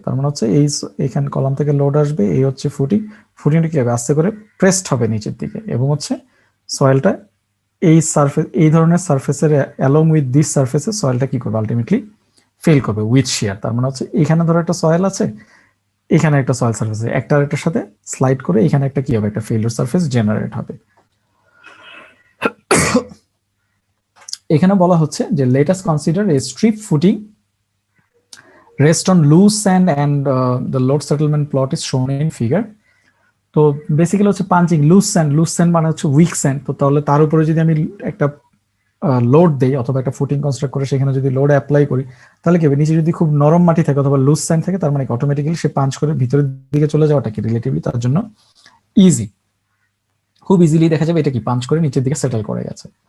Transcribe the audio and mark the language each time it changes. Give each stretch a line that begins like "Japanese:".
Bangla: তার মানে হচ্ছে এইখানে কলাম থেকে লোড আসবে, এই হচ্ছে ফুটিংটা কি হবে, আস্তে করে প্রেসড হবে নিচের দিকে, এবং হচ্ছে সয়েলটা এই সারফেস, এই ধরনের সারফেসের
English: along with this সারফেসে
Bangla: সয়েলটা কি করবে, আলটিমেটলি ফেল করবে উইথ শিয়ার। তার মানে হচ্ছে এখানে ধরো একটা সয়েল আছে, এখানে একটা সয়েল সারফেস আছে, একটা আরেকটার সাথে স্লাইড করে এখানে একটা কি হবে, একটা ফেলিউর সারফেস জেনারেট হবে। এখানে বলা হচ্ছে যে
English: Let us consider a strip footing rest on loose sand and the load settlement plot is shown in figure.
Bangla: তো বেসিক্যালি হচ্ছে পাঞ্চিং লুজ স্যান্ড মানে হচ্ছে উইক স্যান্ড। তো তাহলে তার উপরে যদি আমি একটা লোড দেই অথবা একটা ফুটিং কনস্ট্রাক্ট করে সেখানে যদি লোড অ্যাপ্লাই করি, তাহলে কি হবে, নিচে যদি খুব নরম মাটি থাকে অথবা লুজ স্যান্ড থাকে, তার মানে অটোমেটিক্যালি সে পাঞ্চ করে ভিতরের দিকে চলে যাওয়াটা কি রিলেটিভলি তার জন্য ইজি, খুব ইজিলি দেখা যাবে এটা কি পাঞ্চ করে নিচের দিকে সেটেল করে গেছে।